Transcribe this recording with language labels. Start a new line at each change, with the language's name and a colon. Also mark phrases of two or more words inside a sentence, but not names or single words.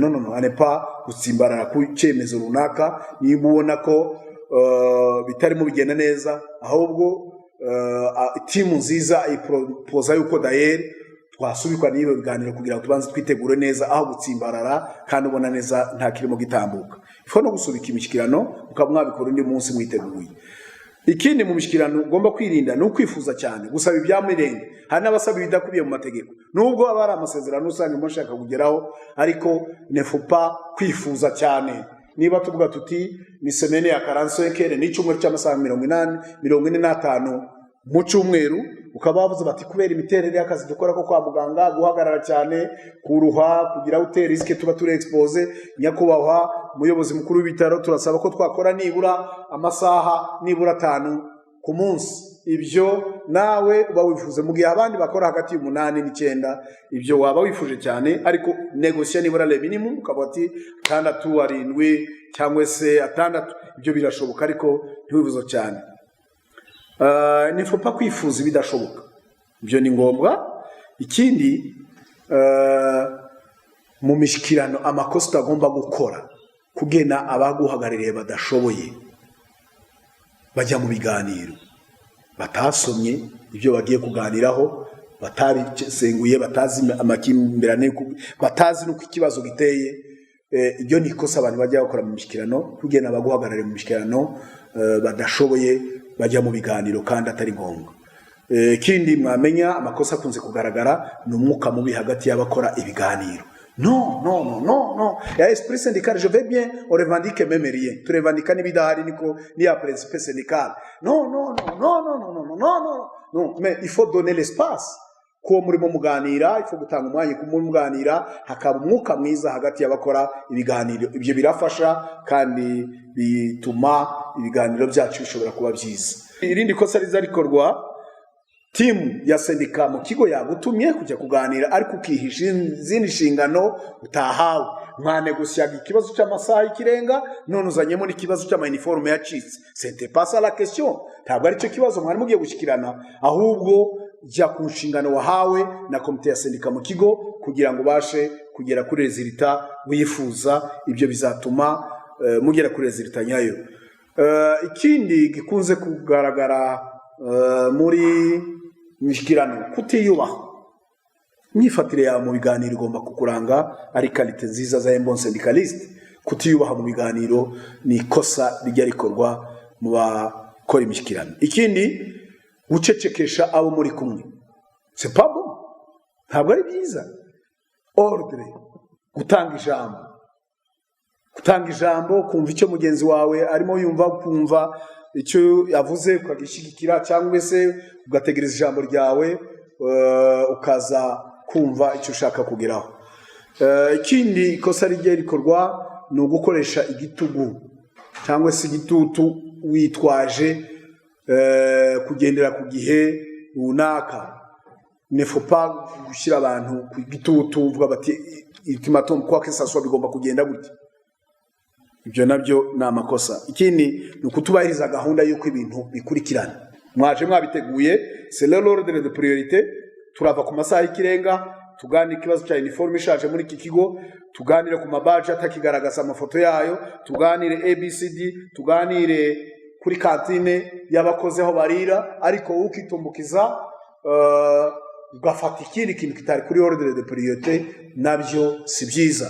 Kinyarwanda: No anepa gutsimbarara ku cyemezo runaka niba ubona ko bitarimo bigenda neza, ahubwo timu nziza ipropoza yuko d'ailleurs twasubikwa n'iyo biganiro kugira ngo tubanze twitegure neza, aho gutsimbarara kandi ubona neza nta kirimo gitambuka. Ifo no gusubika imishikirano ukaba mwabikora undi munsi mwiteguye. Ikindi mu mishikirano ugomba kwirinda no kwifuza cyane, gusaba ibyamirenge. Hari n'abasaba ibidakubiye mu mategeko, nubwo aba ari amasezerano usanga mushaka kugeraho, ariko
French: ne faut pas
Kinyarwanda: kwifuza cyane. Niba tuvuga tuti ni semaine ya 45 heures ni cyumweru cy'amasaha 45 mu cyumweru, ukaba bavuze bati kubera imiterere y'akazi dukora ko kwa muganga, guhagarara cyane, kuruha, kugira ute risque tuba turi expose, nyakubahwa muyobozi mukuru w'ibitaro turasaba ko twakora nibura amasaha nibura 5 ku munsi. Ibyo nawe uba wifuze mu gihe abandi bakora hagati y'8 n'9, ibyo waba wifuje cyane, ariko negotiate nibura
French: le minimum
Kinyarwanda: ukabati 6 7 cyangwa se 6, ibyo birashoboka ariko ntiwifuza cyane. Ni
French: faut pas
Kinyarwanda: kwifuza bidashoboka, ibyo ni ngombwa. Ikindi mu mishikirano amakosa agomba gukora kugena abaguhagarariye badashoboye bajya mu biganiro, batasomye ibyo bagiye kuganiraho, batabisenguye, batazi amakimbirane, batazi nuko ikibazo giteye. Ibyo ni ikosa abantu bajya bakora mu mishikirano, kugena abaguhagarariye mu mishikirano badashoboye bajya mu biganiro kandi atari ngombwa. Kindi mwamenya amakosa akunze kugaragara ni umwuka mubi hagati y'abakora ibiganiro.
French: Non. Ya esprit syndical, je vais bien, on revendique même rien. Tu revendiques
Kinyarwanda: n'ibidahari niko ni ya
French: principe syndical. Non. Mais il faut donner l'espace.
Kinyarwanda: Ko murimo muganira,
French: il faut
Kinyarwanda: gutanga umwanya ku muganira, hakaba umwuka mwiza hagati y'abakora ibiganiro. Ibyo birafasha kandi bituma ibiganiro byacu bishobora kuba byiza. Irindi kosa riza rikorwa, timu ya sendika mu kigo yagutumye kujya kuganira ariko ukihisha izindi nshingano utahawe. Mwane gusyaga ikibazo cy'amasaha y'ikirenga none uzanyemo n'ikibazo cy'ama-uniforme yacitse.
French: C'était pas ça la question.
Kinyarwanda: Ntabwo ari cyo kibazo mwari mugiye gushikirana, ahubwo jya ku nshingano wahawe na komite ya sendika mu kigo kugira ngo bashe kugera kuri resultat wifuza. Ibyo bizatuma mugera kuri resultat nyayo. Ikindi gikunze kugaragara muri mishikirano, kutiyubaha. Myifatire ya mu biganiro igomba kukuranga ari qualité nziza za
French: bon syndicaliste.
Kinyarwanda: Kutiyubaha mu biganiro ni ikosa rijya rikorwa mu bakora imishikirano. Ikindi, gucecekesha abo muri kumwe,
French: c'est pas bon,
Kinyarwanda: ntabwo ari byiza. Ordre, gutanga ijambo, kumva icyo mugenzi wawe arimo yumva, kumva icyo yavuze ukagishigikira, cyangwa se ugategereza ijambo ryawe ukaza kumva icyo ushaka kugeraho. Ikindi ikosa rijya rikorwa ni ugukoresha igitugu cyangwa se igitutu witwaje kugendera ku gihe runaka.
French: Ne faut pas
Kinyarwanda: gushyira abantu ku gitutu uvuga bati ultimatum
French: quoi que ça soit
Kinyarwanda: bigomba kugenda gutya. Ibyo nabyo ni amakosa. Ikindi ni ukutubahiriza gahunda y'uko ibintu bikurikirana. Mwaje mwabiteguye,
French: c'est l'ordre de priorité.
Kinyarwanda: Turava ku masaha y'ikirenga, tuganira ikibazo cya uniforme ishaje muri iki kigo, tuganire ku mabaje atakigaragaza amafoto yayo, tuganire ABCD, tuganire kuri kantine y'abakoze aho barira, ariko ukitumbukiza ugafata ikindi kintu kitari kuri
French: ordre de priorité,
Kinyarwanda: nabyo si byiza.